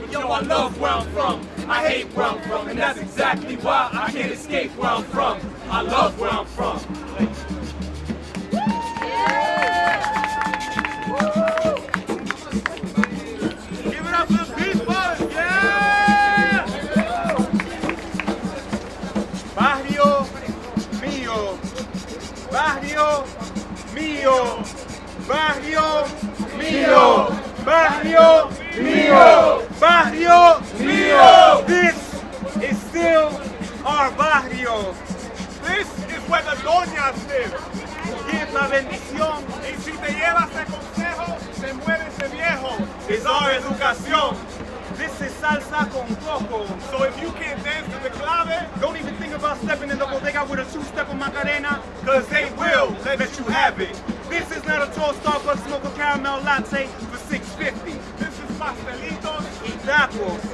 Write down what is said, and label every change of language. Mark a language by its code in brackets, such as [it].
[en] But yo, I love where I'm from. I hate where I'm from, and that's exactly why I can't escape where I'm from. I love where I'm from. Give it up for the people, yeah! [es] Barrio mío, barrio mío, barrio mío, barrio mío, barrio mío. [en] This is still our barrio. This is where the doñas live. Give [es] la bendición. Y si te llevas de consejo, se muere ese viejo. [en] is our educación. This is salsa con coco. So if you can't dance to the clave, Don't even think about stepping in the bodega with a two-step on Macarena. cause they will let you have it. This is not a tall Starbucks mocha caramel latte for $6.50. This is pastelitos, [es] Y tacos,